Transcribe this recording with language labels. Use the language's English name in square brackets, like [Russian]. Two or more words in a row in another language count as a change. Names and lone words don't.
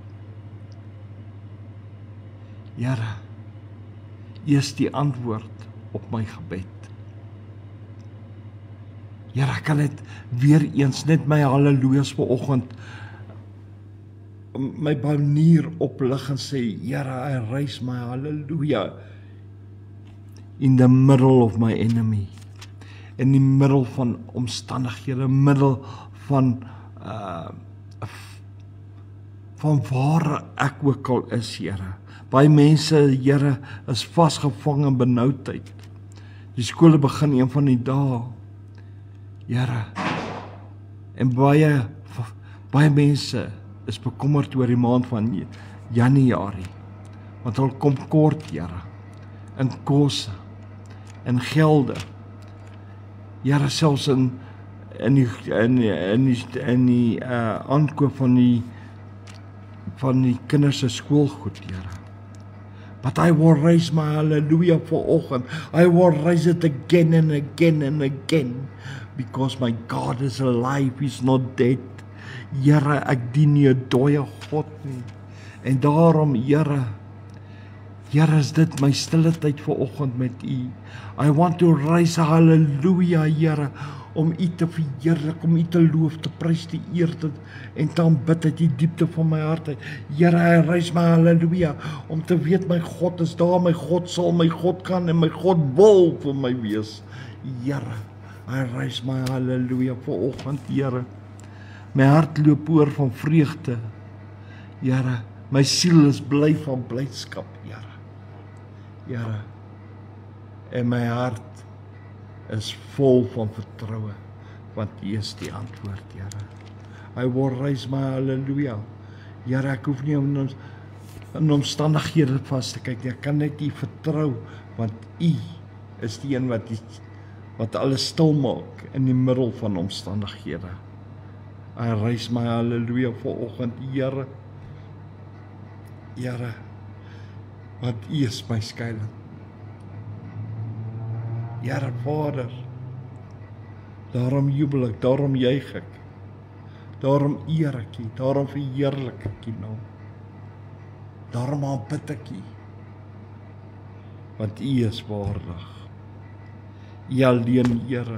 [Afrikaans] Here, U is die antwoord op my gebed. Here, ek kan net weer eens net my hallelujas vanoggend my banier oplig en sê, Here, [English] I raise my hallelujah in the middle of my enemy. [Afrikaans] In die middel van omstandighede, in die middel van van waar ek ook al is, Here. Baie mense, Here, is vasgevang in benoudheid. Die skole begin een van die dae, Here. En baie mense is bekommerd oor die maand van Januarie, want hulle kom kort, Here, in kosse, in gelde. Here, selfs in die aankoop van die kinders se skoolgoed, Here. [English] But I will raise my hallelujah vanoggend. I will raise it again and again and again. Because my God is alive, He's not dead. [Afrikaans] Here, ek dien nie 'n dooie God nie. En daarom, Here, is dit my stille tyd vanoggend met U. [English] I want to raise a hallelujah, [Afrikaans] Here, om U te verheerlik, om U te loof, te prys, te eer, en te aanbid uit die diepte van my hart uit. Here, [English] I raise my hallelujah, [Afrikaans] om te weet my God is daar, my God sal, my God kan, en my God wil vir my wees. Here, [English] I raise my hallelujah [Afrikaans] vanoggend, Here. My hart loop oor van vreugde, Here. My siel is bly van blydskap, Here. Here, en my hart is vol van vertroue, want U is die antwoord, Here. [English] I will raise my hallelujah. [Afrikaans] Here, ek hoef nie in omstandighede vas te kyk nie, ek kan net U vertrou, want U is die een wat alles stil maak in die middel van omstandighede. [English] I raise my hallelujah [Afrikaans] vanoggend, Here. Here, want U is my skuilings. Here, Vader, daarom jubel ek, daarom juig ek, daarom eer ek U, daarom verheerlik ek U naam, daarom aanbid ek U, want U is waardig, U alleen, Here.